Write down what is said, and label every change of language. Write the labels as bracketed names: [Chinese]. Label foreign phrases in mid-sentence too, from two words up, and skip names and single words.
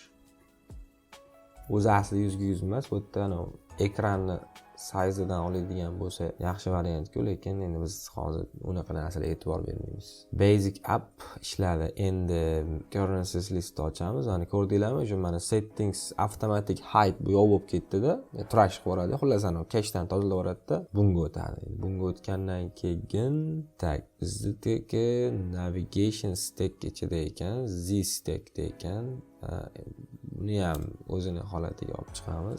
[Uzbek] O'zi asli 100 emas, bu yerda ekranni sayzidan oladigan bo'lsa yaxshi variant-ku, lekin endi biz hozir unaqa narsalarga e'tibor bermaymiz. [English] Basic app ishladi. [Uzbek] Endi [English] Currencies listni [Uzbek] ochamiz. Mana ko'rdinglarmi? Shu mana [English] settings automatic hide [Uzbek] bu yo'q bo'lib ketdi-da. Trash qilib yuboradi. Xullas cache-dan tozalab yuboradi-da. Bunga o'tadi. Bunga o'tgandan keyin bizdagi [English] navigation stack [Uzbek] ichida ekan, Z stackda ekan. Buni ham o'zini holatiga olib chiqamiz.